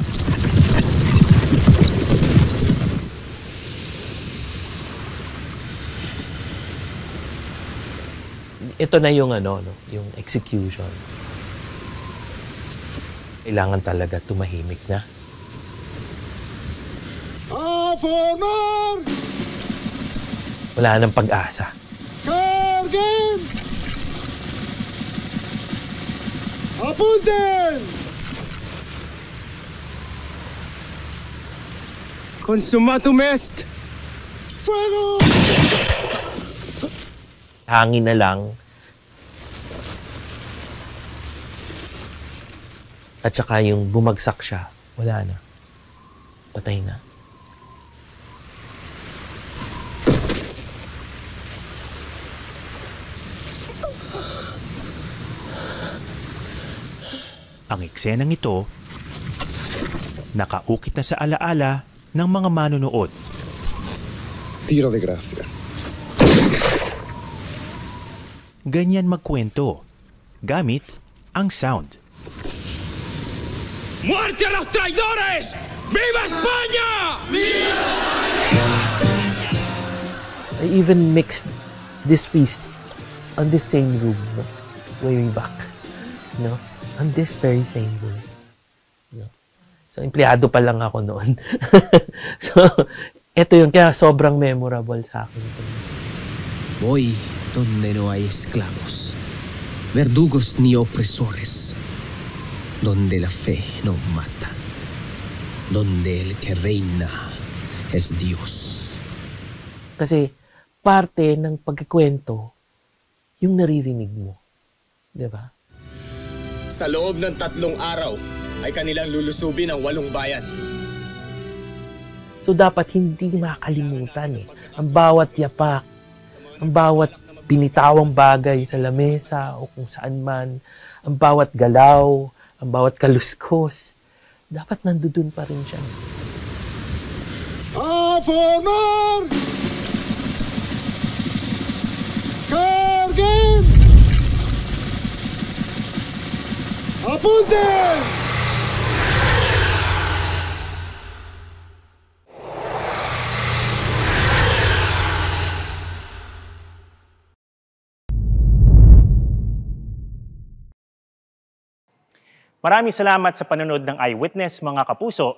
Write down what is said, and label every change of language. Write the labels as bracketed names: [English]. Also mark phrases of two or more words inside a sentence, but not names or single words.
[Filipino] Ito na yung yung execution. Kailangan talaga tumahimik na. [Spanish] Formar! [Filipino] Wala nang pag-asa. [Spanish] Carguen! Apunten! [Latin] Consumatum est! [Spanish] Fuego! [Filipino] Hangin na lang. At saka yung bumagsak siya, wala na. Patay na. Ang eksenang ito, nakaukit na sa alaala ng mga manonood. [Spanish] Tiro de gracia. [Filipino] Ganyan magkwento, gamit ang sound. [Spanish] ¡Muerte a los traidores! ¡Viva España! [English] I even mixed this piece on the same room, no? Way back, no? On this very same room. No? So, [Filipino] empleyado pa lang ako noon. So, eto yun. Kaya sobrang memorable sa akin. [Spanish] Voy donde no hay esclavos, verdugos ni opresores, donde la fe no mata, donde el que reina es Dios. [Filipino] Kasi parte ng pagkikwento, yung naririnig mo. Di ba? Sa loob ng 3 araw ay kanilang lulusubin ang 8 bayan. So dapat hindi makalimutan ang bawat yapak, ang bawat binitawang bagay sa lamesa o kung saan man, ang bawat galaw, ang bawat kaluskos, dapat nandoon pa rin siya. [Spanish] A formar! Carguen! Apunten! [Filipino] Maraming salamat sa panonood ng Eyewitness, mga kapuso.